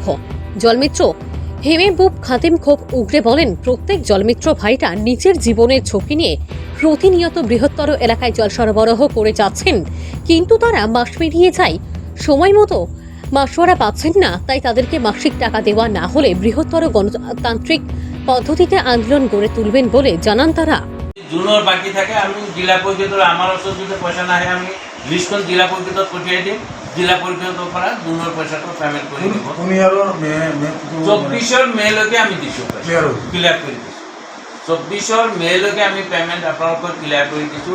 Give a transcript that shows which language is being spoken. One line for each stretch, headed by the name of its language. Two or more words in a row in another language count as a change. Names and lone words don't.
Bangla: জলমিত্র মেহবুব খাদেম খুব উগরে বলেন, প্রত্যেক জলমিত্র ভাইটা নিজের জীবনের ঝুঁকি নিয়ে প্রতিনিয়ত বৃহত্তর এলাকায় জল সরবরাহ করে যাচ্ছেন, কিন্তু তারা মাস পেরিয়ে যায়, সময় মতো মাসোয়ারা পাচ্ছেন না। তাই তাদেরকে মাসিক টাকা দেওয়া না হলে বৃহত্তর গণতান্ত্রিক পদ্ধতিতে আন্দোলন গড়ে তুলবেন বলে জানান তারা।
Assamese: জুনৰ বাকী থাকে, আমি জিলা পৰিষদৰ আমাৰ ওচৰত যদি পইচা নাহে আমি লিষ্টখন জিলা পৰিষদত পঠিয়াই দিম। জিলা পৰিষদৰ পৰা জুনৰ পইচাটো পেমেণ্ট কৰি দিব। 24 মে'লৈকে আমি দিছোঁ, ক্লিয়াৰ কৰি দিছোঁ। 24 মে'লৈকে আমি পেমেণ্ট আপোনালোকক ক্লিয়াৰ কৰি দিছোঁ।